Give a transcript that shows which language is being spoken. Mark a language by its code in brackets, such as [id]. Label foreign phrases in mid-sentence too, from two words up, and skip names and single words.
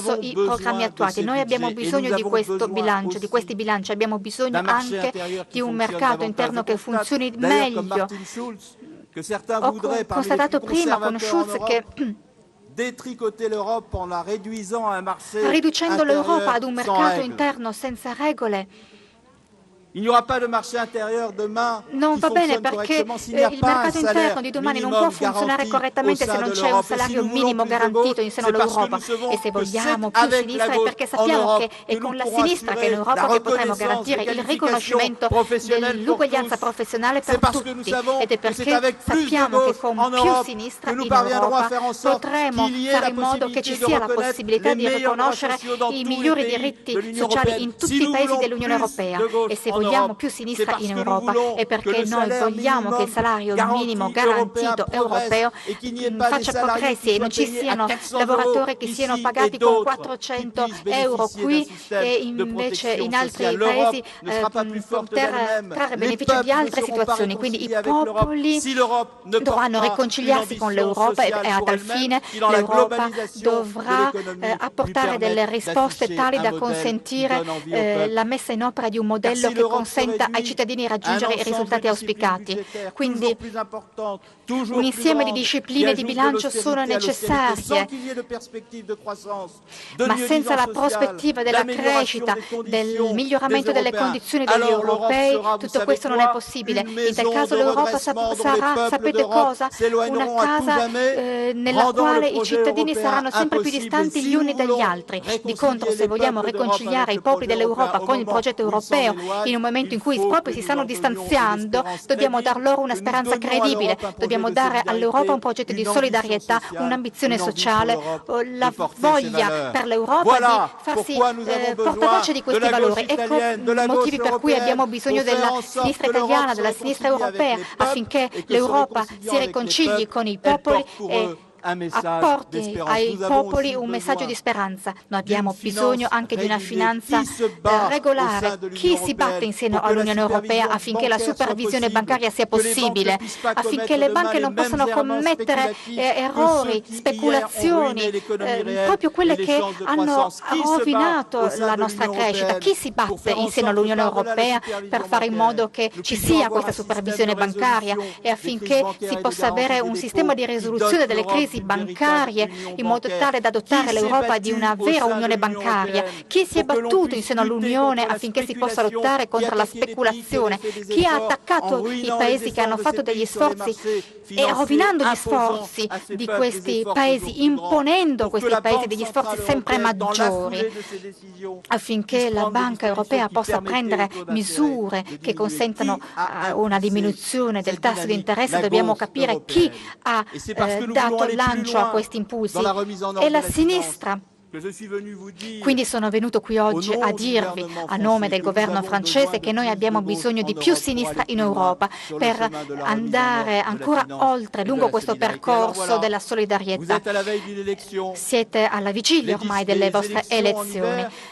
[it] i programmi attuati. Noi abbiamo bisogno di questo bilancio, di questi bilanci, abbiamo bisogno anche di un mercato interno che funzioni meglio. [fr] que certains [it] Ho [fr] voudraient, parmi les [it] constatato [fr] plus [it] prima con [fr] conservateurs en [it] Schulz che [fr] Europe, détricoter l'Europe en la réduisant à un marché [it] riducendo l'Europa ad un [fr] intérieur sans [it] mercato [fr] règles. [it] interno senza regole [fr] Il n'y aura pas de marché intérieur demain [it] non [fr] qui [it] va bene [fr] fonctionne [it] perché [fr] correctement s'il n'y a [it] il [fr] pas un [it] mercato [fr] salaire [it] interno di domani non può [fr] minimum [it] funzionare [fr] garanti [it] correttamente [fr] au [it] se [fr] sein [it] non [fr] de [it] c'è un [fr] l'Europe. Et si [it] salario [fr] nous voulons [it] minimo [fr] plus de [it] garantito [fr] gauche, [it] in seno [fr] c'est parce que [it] all'Europa. [fr] nous savons [it] E se [fr] que c'est [it] vogliamo più [fr] avec [it] sinistra [fr] la [it] è [fr] gauche [it] perché [fr] en [it] sappiamo [fr] Europe [it] che è [fr] que nous [it] con la [fr] pourrons [it] sinistra che in [fr] assurer la [it] Europa che potremo [fr] reconnaissance [it] garantire [fr] des [it] il [fr] qualifications [it] riconoscimento [fr] professionnelles pour [it] dell'uguaglianza [fr] tous. [it] professionale [fr] C'est [it] per [fr] parce que nous [it] tutti. [fr] savons [it] Ed è [fr] que c'est [it] perché [fr] avec plus de [it] sappiamo che [fr] gauche [it] con [fr] en [it] più [fr] Europe [it] sinistra [fr] que nous [it] in [fr] parviendrons à [it] Europa [fr] faire en sorte [it] potremo [fr] qu'il y ait [it] fare [fr] la [it] in modo che ci [fr] possibilité de [it] sia la [fr] reconnaître [it] possibilità [fr] les [it] di [fr] meilleurs droits [it] riconoscere [fr] sociaux dans [it] i [fr] tous les [it] migliori [fr] pays [it] diritti [fr] de l'Union [it] sociali [fr] européenne. [it] in [fr] Si [it] tutti i [fr] nous [it] paesi [fr] voulons [it] dell'Unione [fr] plus [it] Europea. [fr] de gauche [it] E se [fr] en [it] vogliamo [fr] Europe, [it] più [fr] c'est [it] sinistra [fr] parce [it] in [fr] que nous [it] Europa [fr] voulons [it] è [fr] que [it] perché [fr] le [it] noi [fr] salaire [it] vogliamo che il [fr] minimum [it] salario minimo [fr] garanti européen [it] garantito [fr] progresse [it] europeo [fr] et qu'il n'y ait pas des [it] faccia [fr] salariés [it] progressi [fr] qui [it] e non [fr] soient [it] ci [fr] payés à [it] siano [fr] 400 [it] lavoratori € che siano [fr] ici et [it] pagati con [fr] d'autres qui [it] 400 [fr] puissent [it] euro [fr] bénéficier d'un [it] qui [fr] système [it] e [fr] de [it] invece [fr] protection [it] in altri [fr] sociale. [it] paesi [fr] L'Europe ne sera pas plus forte [it] poter [fr] d'elle-même. [it] trarre [fr] Les [it] beneficio di [fr] peuples ne [it] altre [fr] seront pas [it] situazioni. Quindi i [fr] réconciliés avec l'Europe [it] popoli [fr] si l'Europe ne porte [it] dovranno [fr] pas une [it] riconciliarsi con [fr] ambition [it] l'Europa e [fr] sociale [it] a [fr] pour [it] tal [fr] elle-même [it] fine [fr] qui, dans la [it] l'Europa [fr] globalisation de [it] dovrà [fr] l'économie, lui [it] apportare delle [fr] permette [it] risposte [fr] d'afficher [it] tali [fr] un [it] da [fr] modèle qui [it] consentire [fr] donne envie au peuple. [it] la messa in opera di un [fr] Car [it] modello [fr] si [it] che [fr] l'Europe se [it] consenta ai [fr] réduit [it] cittadini di [fr] à un [it] raggiungere i [fr] ensemble [it] risultati [fr] de disciplines [it] auspicati. [fr] budgétaires [it] Quindi [fr] toujours plus importantes, toujours [it] un [fr] plus [it] insieme di [fr] grandes, qui [it] discipline di [fr] ajoutent de [it] bilancio sono [fr] l'austérité à l'austérité sans [it] necessarie, [fr] qu'il y ait de perspective de croissance, de [it] ma senza [fr] mieux-disance [it] la [fr] sociale, [it] prospettiva della [fr] d'amélioration [it] crescita, [fr] des [it] del [fr] conditions des [it] miglioramento delle [fr] Européens. [it] condizioni degli [fr] Alors l'Europe [it] europei, [fr] sera, vous [it] tutto [fr] savez [it] questo non è [fr] quoi, [it] possibile. [fr] une [it] In tal [fr] maison [it] caso [fr] de [it] l'Europa [fr] redressement dont les [it] sarà, [fr] peuples [it] sapete [fr] d'Europe [it] cosa? Una [fr] s'éloigneront à tout [it] casa [fr] jamais, [it] nella [fr] rendant le [it] quale i [fr] projet [it] cittadini [fr] européen [it] saranno sempre più [fr] impossible. [it] distanti [fr] Si [it] gli [fr] nous [it] uni dagli [fr] voulons [it] altri. Di contro, [fr] réconcilier [it] se [fr] les [it] vogliamo [fr] peuples d'Europe [it] riconciliare [fr] avec [it] i [fr] le [it] popoli [fr] projet [it] dell'Europa [fr] européen au [it] con il [fr] moment [it] progetto [fr] où ils s'en [it] europeo, [fr] éloignent, [it] in un momento in [fr] il [it] cui [fr] faut [it] proprio [fr] que [it] si [fr] nous [it] stanno [fr] leur donnions une [it] distanziando, [fr] espérance [it] dobbiamo dar [fr] crédible, [it] loro una [fr] que nous [it] speranza [fr] donnions à [it] credibile, [fr] l'Europe un projet [it] dobbiamo [fr] de [it] dare all'Europa un [fr] solidarité, [it] progetto di [fr] une ambition [it] solidarietà, [fr] sociale, [it] un'ambizione [fr] une envie [it] sociale, [fr] pour l'Europe de [it] la [fr] porter ses [it] voglia [fr] valeurs. [it] per l'Europa [fr] Voilà [it] di farsi [fr] pourquoi nous avons besoin [it] portavoce di [fr] de [it] questi [fr] la gauche [it] valori. Ecco [fr] italienne, de [it] i [fr] la [it] motivi [fr] gauche [it] per cui [fr] européenne, [it] abbiamo bisogno [fr] pour faire [it] della [fr] en sorte [it] sinistra [fr] que l'Europe [it] italiana, [fr] se [it] della sinistra [fr] réconcilie avec [it] europea, [fr] les peuples [it] affinché [fr] et que se [it] l'Europa [fr] réconciliant [it] si [fr] avec les [it] riconcili [fr] peuples, [it] con i [fr] elle [it] popoli [fr] porte pour [it] e [fr] eux un message [it] apporti [fr] d'espérance. [it] ai [fr] Nous avons [it] popoli [fr] aussi [it] un messaggio [fr] besoin [it] di speranza. Noi abbiamo [fr] d'une [it] bisogno [fr] finance [it] anche di una [fr] régulée. [it] finanza [fr] Qui se bat au [it] regolare. [fr] sein de [it] Chi [fr] l'Union [it] si batte [fr] européenne [it] in seno [fr] pour que la [it] all'Unione Europea [fr] supervision [it] affinché la [fr] bancaire soit [it] supervisione [fr] possible, [it] bancaria sia [fr] que les banques ne [it] possibile, [fr] puissent pas [it] affinché [fr] commettre [it] le [fr] demain [it] banche [fr] les [it] non [fr] mêmes [it] possano [fr] errements [it] commettere [fr] spéculatifs que [it] errori, [fr] ceux qui hier ont [it] speculazioni, [fr] ruiné l'économie réelle [it] proprio [fr] et [it] quelle [fr] les [it] che [fr] chances de [it] hanno [fr] croissance. Qui se bat [it] rovinato [fr] au sein [it] la [fr] de [it] nostra [fr] l'Union [it] crescita. [fr] européenne [it] Chi si [fr] pour [it] batte [fr] faire en [it] in seno [fr] sorte que [it] all'Unione [fr] par-delà la [it] Europea [fr] supervision [it] per fare in [fr] bancaire, [it] modo che [fr] nous [it] ci [fr] puissions [it] sia [fr] avoir [it] questa [fr] un système [it] supervisione [fr] de [it] bancaria [fr] résolution [it] e [fr] des crises [it] affinché [fr] bancaires [it] si [fr] et de [it] possa avere [fr] garantie [it] un [fr] des [it] sistema [fr] dépôts [it] di [fr] qui [it] risoluzione [fr] dote [it] delle [fr] l'Europe [it] crisi [fr] d'une véritable [it] bancarie [fr] union [it] in modo [fr] bancaire. [it] tale da [fr] Qui [it] dotare [fr] s'est [it] l'Europa di [fr] battu [it] una [fr] au [it] vera [fr] sein de [it] unione [fr] l'Union [it] bancaria. [fr] européenne [it] Chi si è [fr] pour que l'on [it] battuto in [fr] puisse [it] seno [fr] lutter [it] all'Unione [fr] contre la [it] affinché si possa [fr] spéculation, [it] lottare [fr] qui [it] contro la [fr] attaquait les pays qui avaient [it] speculazione? [fr] fait des [it] Chi ha [fr] efforts en [it] attaccato i [fr] ruinant les [it] paesi che hanno [fr] efforts de ces [it] fatto degli [fr] pays sur les [it] sforzi [fr] marchés [it] e [fr] financiers, [it] rovinando gli [fr] imposant [it] sforzi [fr] à ces [it] di [fr] peuples des [it] questi [fr] efforts [it] paesi, [fr] toujours plus grands, [it] imponendo a [fr] pour que [it] questi [fr] la [it] paesi [fr] Banque [it] degli [fr] centrale [it] sforzi sempre [fr] européenne, dans la [it] maggiori, [fr] foulée de ces décisions, [it] affinché [fr] puisse [it] la [fr] prendre des [it] Banca [fr] dispositions [it] Europea [fr] qui [it] possa [fr] permettaient au [it] prendere [fr] taux d'intérêt [it] misure [fr] de [it] che [fr] diminuer. [it] consentano [fr] Qui a [it] una [fr] impulsé [it] diminuzione del [fr] cette [it] tasso di [fr] dynamique? [it] interesse. [fr] La [it] Dobbiamo [fr] gauche [it] capire chi [fr] européenne. [it] ha [fr] Et c'est parce que nous voulons [it] dato [fr] aller plus [it] lancio a [fr] loin [it] questi [fr] dans [it] impulsi. [fr] la remise en [it] È [fr] ordre [it] la [fr] de la finance [it] sinistra. [fr] que je suis venu vous dire [it] Quindi sono venuto qui oggi a dirvi, a nome del governo francese, che noi abbiamo bisogno di più sinistra in Europa per andare ancora oltre, lungo questo percorso della solidarietà. Siete alla vigilia ormai delle vostre elezioni.